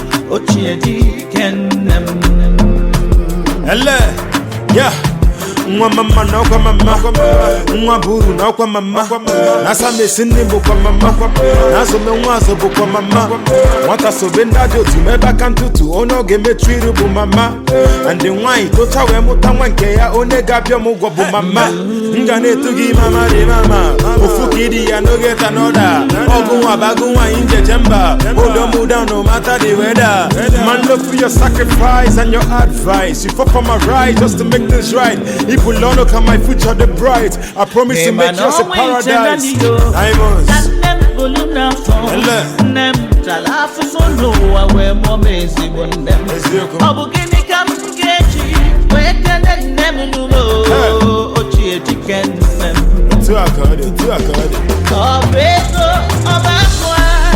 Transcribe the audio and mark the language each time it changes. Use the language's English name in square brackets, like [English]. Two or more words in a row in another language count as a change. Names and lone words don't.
[Igbo] ochie dike nne m. Ele, yeah. Nwa mama na ọkwa mama, nwa bụ uru na ọkwa mama, na asa m esi nne bụkwa mama, na azụ m nwa azụ bụkwa mama. Nwata sobe ndị ajọ otu m ebe aka ntụtụ, onye ọ ga-emechu iru bụ mama. [English] And the [Igbo] nwaanyị tocha wee mụta nwa nke ya, onye ga-abịa m ụgwọ bụ mama. M ga na-etu gị mama dị mama, ofu ka ịdị ya n'oge ta n'ọda. Ọgụ nwa bụ agụ nwaanyị njeje mba, [English] hold on, down no matter the weather. Man, look for your sacrifice and your advice. You fought for my right just to make things right. If we learn, look at my future, the bright. I promise to make yours a paradise. Diamonds. Ele. [Igbo] Eziokwu. Hey. Otu a ka ọ dị, otu a ka ọ dị. Ọ bụ ego, ọ bụ akụ a.